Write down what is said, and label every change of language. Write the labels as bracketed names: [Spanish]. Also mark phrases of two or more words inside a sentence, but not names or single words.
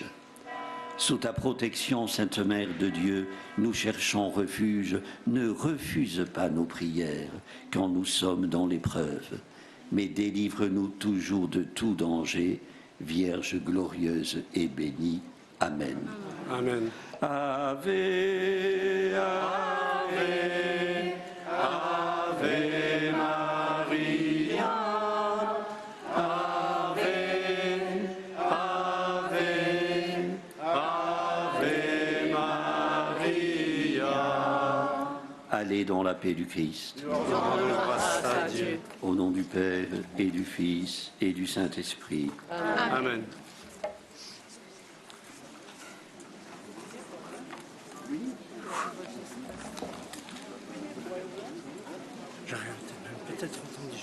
[French] Sous ta protection, Sainte Mère de Dieu, nous cherchons refuge. Ne refuse pas nos prières quand nous sommes dans l'épreuve, mais délivre-nous toujours de tout danger, Vierge glorieuse et bénie. Amen. Amen. [Latin] Ave, Ave, Ave Maria. Ave, Ave, Ave Maria. [French] Allez dans la paix du Christ. Grâce à Dieu. Au nom du Père et du Fils et du Saint-Esprit. Amen. J'aurais même peut-être entendu.